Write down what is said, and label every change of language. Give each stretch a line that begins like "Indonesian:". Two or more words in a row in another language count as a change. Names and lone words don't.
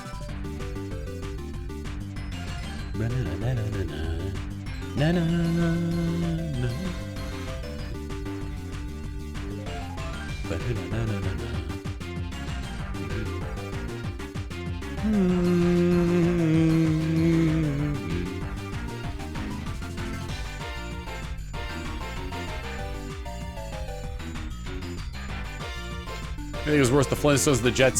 English: Ba-na-na-na-na-na, na-na-na-na. Ba-na-na-na-na-na. I think it was worse the Flintstones or the Jetsons.